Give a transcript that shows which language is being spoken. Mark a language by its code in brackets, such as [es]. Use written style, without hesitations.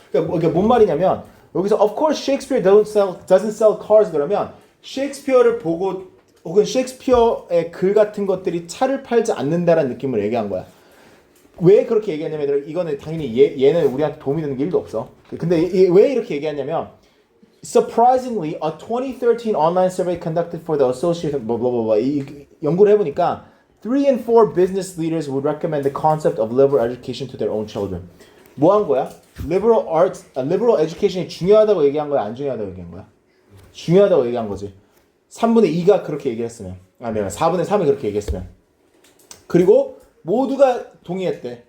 [ko] 그러니까 뭔 말이냐면 여기서 [en] of course Shakespeare doesn't sell cars [ko] 그러면 셰익스피어를 보고 혹은 셰익스피어의 글 같은 것들이 차를 팔지 않는다라는 느낌을 얘기한 거야. 왜 그렇게 얘기하냐면 얘들아, 이거는 당연히 얘는 우리한테 도움이 되는 게 1도 없어. 근데 왜 이렇게 얘기하냐면 [en] Surprisingly, a 2013 online survey conducted for the Association blah blah blah [ko] 이 연구를 해보니까 [en] 3 in 4 business leaders would recommend the concept of liberal education to their own children. [ko] 뭐 한 거야? liberal education이 중요하다고 얘기한 거야? 안 중요하다고 얘기한 거야? 중요하다고 얘기한 거지. 3분의 2가 그렇게 얘기했으면, 아니면 4분의 3이 그렇게 얘기했으면. 그리고 모두가 동의했대.